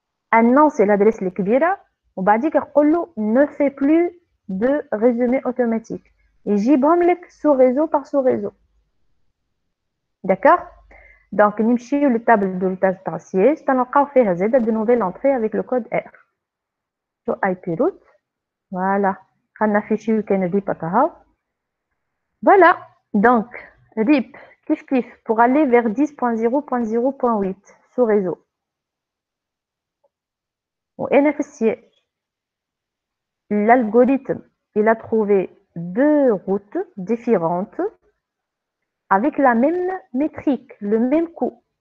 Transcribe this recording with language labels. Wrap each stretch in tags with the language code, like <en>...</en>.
<fr>annonce l'adresse</fr> <ar>الكبيرة وبعديك نقول له</ar> <fr>ne fait plus de résumé automatique،</fr> <ar>يجيبهم لك</ar> <fr>sous réseau par sous réseau. d'accord.</fr> <ar>donc نمشيو للتابل دو routage تاع السياج تلقاو فيها زاده</ar> <fr>de nouvelle entrée avec le code R.</fr> <ar>شو IP route voilà. خلنا نافيشيو كاين الريب هكا.</ar> <fr>voilà donc RIP كيف كيف pour aller vers 10.0.0.8 sous réseau.</fr> <ar>وأنا في السياج</ar> <fr>l'algorithme il a trouvé deux routes différentes avec la même métrique, le même coût.</fr>